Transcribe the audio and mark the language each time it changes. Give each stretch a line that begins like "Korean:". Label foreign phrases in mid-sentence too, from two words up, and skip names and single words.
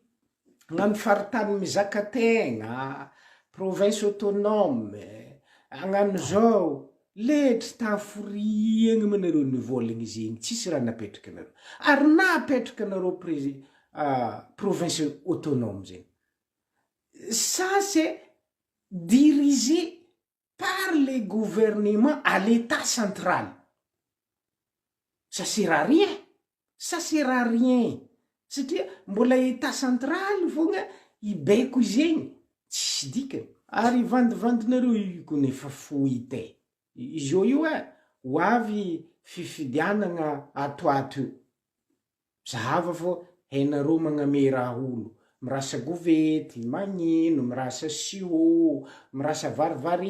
Malagasy: hagnano faritany mizakategna
French: province autonome
Malagasy: hagnano zao letry taforiagna manareo ny volagny izy igny tsisy raha napetraky anareo ary napetraky anareo
French: province autonome
Malagasy: zegny
French: ça c'est dirigé par les gouvernements à l'état central. Ça sert à rien.
Malagasy: Satria mbola
French: état central
Malagasy: fogna ibeko zegny tsisy dikany ary vandivandinareo io koa nefa fohite izy io ho avy fifidianagna atoato io zahava fô hainareo magname raha olo mirasa govety magnino mirasa siô mirasa varivary